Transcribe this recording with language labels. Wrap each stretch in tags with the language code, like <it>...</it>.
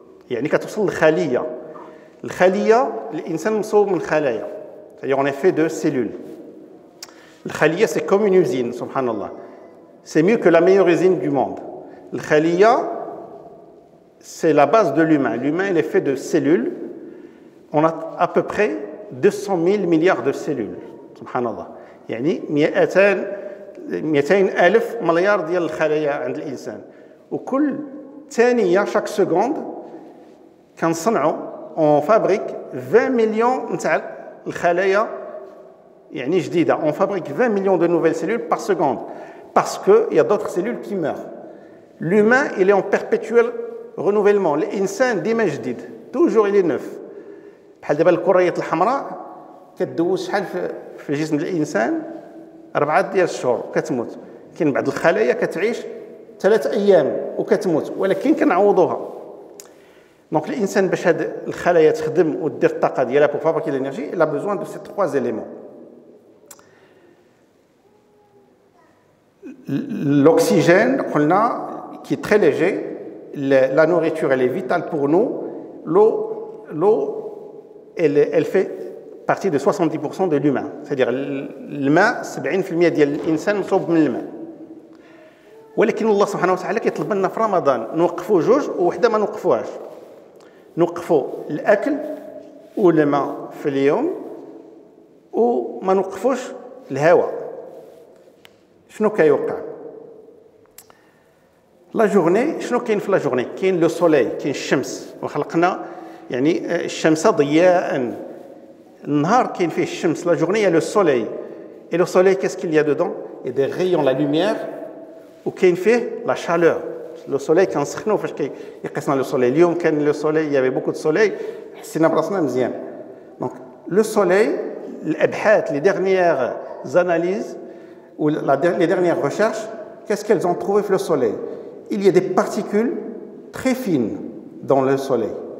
<ar>يعني كتوصل للخلية. الخلية الإنسان مصوب من خلايا.</ar> <fr>C'est-à-dire on est fait de cellules.</fr> <ar>الخلية</ar> <fr>c'est comme une usine, subhanallah. C'est mieux que la meilleure usine du monde.</fr> <ar>الخلية</ar> <fr>c'est la base de l'humain. L'humain il est fait de cellules. On a à peu près 200 000 milliards de cellules.</fr> <ar>subhanallah. يعني 200 ألف مليار ديال الخلايا عند الإنسان. وكل ثانية</ar> <fr>chaque seconde</fr> <ar>كنصنعوا</ar> <fr>on fabrique 20 millions</fr> <ar>نتاع الخلايا يعني جديدة.</ar> <fr>On fabrique 20 millions de nouvelles cellules par seconde parce qu'il y a d'autres cellules qui meurent. L'humain, il est en perpétuel renouvellement.</fr> <ar>الإنسان ديما جديد.</ar> <fr>Toujours il est neuf.</fr> <ar>بحال دابا الكريات الحمراء كتدوز شحال في جسم الإنسان 4 ديال الشهور كتموت. كاين بعض الخلايا كتعيش 3 أيام وكتموت ولكن كنعوضوها.</ar> <fr>Donc l'insan</fr> <ar>باش هاد الخلايا تخدم ودير الطاقه ديالها</ar> <fr>pour fabriquer l'énergie, il a besoin de ces 3 éléments. L'oxygène, qui est très léger, la nourriture elle est vitale pour nous. L'eau elle fait partie de 70% de l'humain. C'est-à-dire</fr> <ar>الماء 70% ديال الانسان مصوب من الماء. ولكن الله سبحانه وتعالى كيطلب لنا في رمضان نوقفوا جوج ووحده ما نوقفوهاش. نوقفوا الاكل والماء في اليوم وما نوقفوش الهواء. شنو كيوقع؟</ar> <fr>لا جورني</fr> <ar>شنو كاين في لا جورني؟ كاين</ar> <fr>لو سوليل،</fr> <ar>كاين الشمس، وخلقنا يعني الشمس ضياء. النهار كاين فيه الشمس،</ar> <fr>لا جورني il y a le soleil. Et le soleil, qu'est-ce qu'il y a dedans? Il y a des rayons, la lumière,</fr> <ar>وكاين فيه</ar> <fr>la chaleur. Le soleil</fr> <ar>كنسخنوا فاش كيقيسنا لو سوليل. اليوم كان لو سوليل،</ar> <fr>il y avait beaucoup de soleil،</fr> <ar>حسينا براسنا مزيان.</ar> <fr>Donc le soleil,</fr> <ar>الابحاث</ar> <fr>les dernières analyses ou les dernières recherches, qu'est-ce qu'elles ont trouvé sur le soleil? Il y a des particules très fines dans le soleil.</fr>